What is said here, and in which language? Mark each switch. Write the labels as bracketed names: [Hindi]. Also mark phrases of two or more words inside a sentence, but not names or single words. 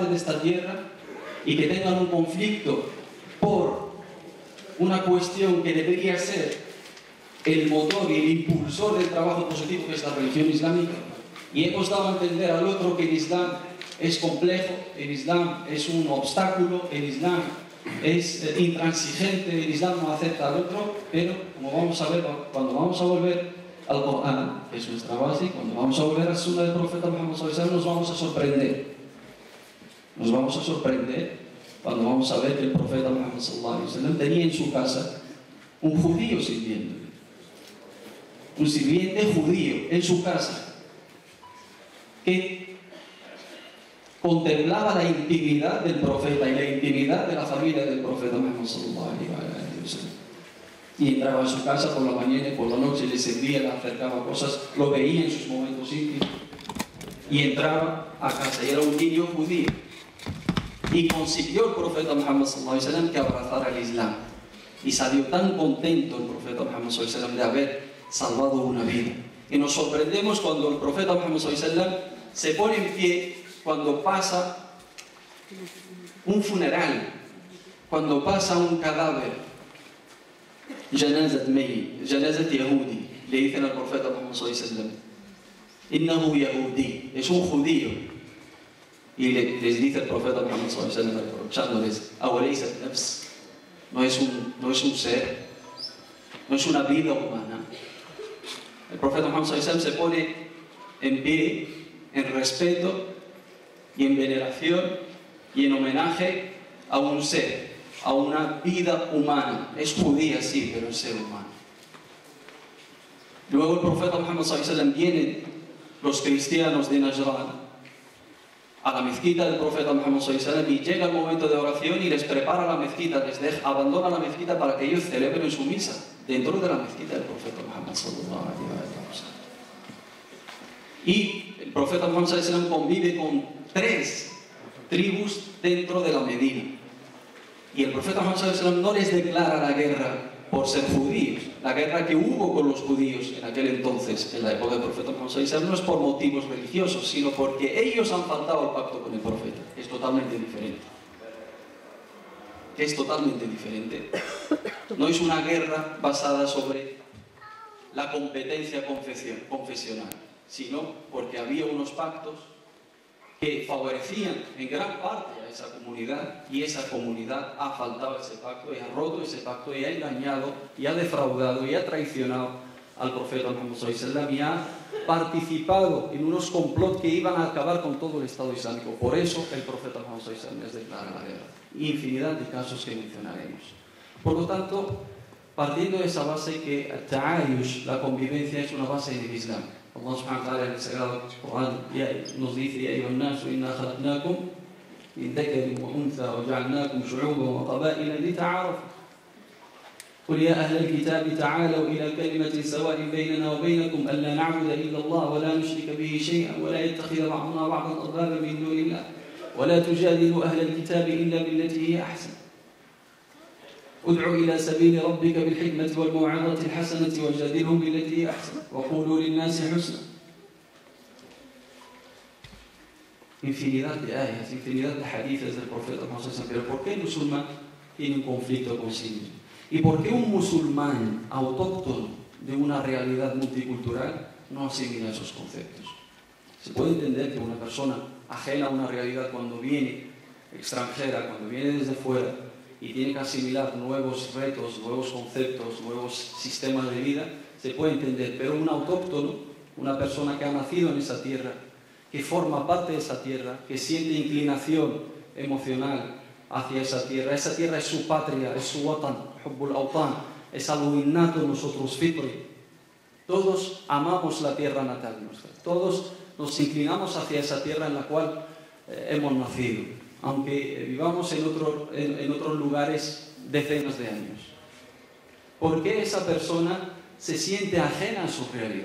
[Spanish] de esta tierra y que tengan un conflicto por una cuestión que debería ser el motor y el impulsor del trabajo positivo, que es la religión islámica, y hemos dado a entender al otro que el Islam es complejo, el Islam es un obstáculo, el Islam es intransigente, el Islam no acepta al otro, pero como vamos a ver, cuando vamos a volver al Corán, que es nuestra base, y cuando vamos a volver a la Sunna del profeta Muhammad [Arabic] صلى الله عليه وسلم, [Spanish] nos vamos a sorprender. Nos vamos a sorprender cuando vamos a ver que el profeta Muhammad [Arabic] صلى الله عليه وسلم [Spanish] tenía en su casa un judío sirviéndole. Un sirviente judío en su casa, que contemplaba la intimidad del profeta y la intimidad de la familia del profeta Muhammad [Arabic] صلى الله عليه وسلم. [Spanish] Y entraba en su casa por la mañana y por la noche, le servía, le acercaba cosas, lo veía en sus momentos íntimos. Y entraba a casa y era un niño judío. Y consiguió el profeta Muhammad [Arabic] صلى الله عليه وسلم [Spanish] que abrazara el Islam. Y salió tan contento el profeta Muhammad [Arabic] صلى الله عليه وسلم [Spanish] de haber salvado una vida. Y nos sorprendemos cuando el profeta Muhammad [Arabic] صلى الله عليه وسلم [Spanish] se pone en pie cuando pasa un funeral, cuando pasa un cadáver. [Arabic] جنازة ميت، جنازة يهودي, [Spanish] le dicen al profeta Muhammad [Arabic] صلى الله عليه وسلم, إنه يهودي, [Spanish] es un judío. Y les dice el profeta Muhammad [Arabic] صلى الله عليه وسلم, [Spanish] reprochándoles, [Arabic] أوليست نفسا, [Spanish] no es un ser, no es una vida humana. El profeta Muhammad [Arabic] صلى الله عليه وسلم [Spanish] se pone en pie, en respeto y en veneración y en homenaje a un ser, a una vida humana. Es judía, sí, pero es ser humano. Luego el profeta Muhammad [Arabic] صلى الله عليه وسلم, [Spanish] vienen los cristianos de Najran a la mezquita del profeta Muhammad [Arabic] صلى الله عليه وسلم [Spanish] y llega el momento de oración y les prepara la mezquita, abandona la mezquita para que ellos celebren su misa dentro de la mezquita del profeta Muhammad [Arabic] صلى الله عليه وسلم. [Spanish] Y el profeta Muhammad [Arabic] صلى الله عليه وسلم [Spanish] convive con 3 tribus dentro de la Medina. Y el profeta Muhammad [Arabic] صلى الله عليه وسلم [Spanish] no les declara la guerra por ser judíos. La guerra que hubo con los judíos en aquel entonces, en la época del profeta Muhammad [Arabic] صلى الله عليه وسلم, [Spanish] no es por motivos religiosos, sino porque ellos han faltado al pacto con el profeta. Es totalmente diferente. Es totalmente diferente. No es una guerra basada sobre la competencia confesional, sino porque había unos pactos que favorecían en gran parte a esa comunidad, y esa comunidad ha faltado ese pacto y ha roto ese pacto y ha engañado y ha defraudado y ha traicionado al profeta Muhammad [Arabic] صلى الله عليه وسلم [Spanish] y ha participado en unos complots que iban a acabar con todo el Estado Islámico. Por eso el profeta Muhammad [Arabic] صلى الله عليه وسلم [Spanish] les declara la guerra. Infinidad de casos que mencionaremos. Por lo tanto, partiendo de esa base que ta'ayush, la convivencia, es una base del Islam. Allah [Arabic] سبحانه وتعالى [Spanish] en el Sagrado Corán nos dice: [Arabic] يا أيها الناس إنا خلقناكم من ذكر وأنثى وجعلناكم شعوبا وقبائل لتعارفوا. قل يا أهل الكتاب تعالوا إلى كلمة سواء بيننا وبينكم ألا نعبد إلا الله ولا نشرك به شيئا ولا يتخذ بعضنا بعضا أربابا من دون الله ولا تجادلوا أهل الكتاب إلا بالتي هي أحسن ادع إلى سبيل ربك بالحكمة والموعظة الحسنة وجادلهم بالتي هي أحسن وقولوا للناس حسنا. [Spanish] Infinidad de ayas, infinidad de hadiths del profeta Muhammad. Pero ¿por qué el musulmán tiene un conflicto con sí mismo? ¿Y por qué un musulmán autóctono de una realidad multicultural no asimila esos conceptos? Se puede entender que una persona ajena a una realidad, cuando viene extranjera, cuando viene desde fuera y tiene que asimilar nuevos retos, nuevos conceptos, nuevos sistemas de vida, se puede entender. Pero un autóctono, una persona que ha nacido en esa tierra, que forma parte de esa tierra, que siente inclinación emocional hacia esa tierra es su patria, es su watan, [Arabic] حب الأوطان, [Spanish] es algo innato en nosotros, fitri. Todos amamos la tierra natal nuestra, todos nos inclinamos hacia esa tierra en la cual hemos nacido, aunque vivamos en otros lugares decenas de años. ¿Por qué esa persona se siente ajena a su realidad?